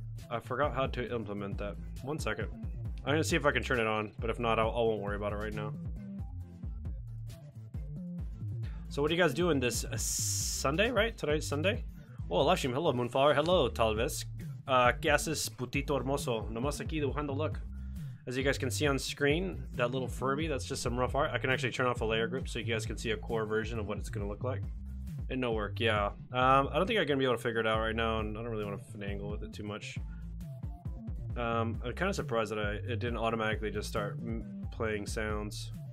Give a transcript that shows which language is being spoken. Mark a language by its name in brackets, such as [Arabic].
[English] I forgot how to implement that. 1 second. I'm gonna see if I can turn it on, but if not, I won't worry about it right now. So what are you guys doing this Sunday, right? Today's Sunday? Oh, live stream. Hello, Moonflower. Hello, Talvez. [Spanish] ¿Qué haces, putito hermoso? Nomás aquí dibujando, [English] look. As you guys can see on screen, that little Furby, that's just some rough art. I can actually turn off a layer group so you guys can see a core version of what it's going to look like. And no work, yeah. I don't think I'm going to be able to figure it out right now, and I don't really want to finagle with it too much. I'm kind of surprised that it didn't automatically just start playing sounds.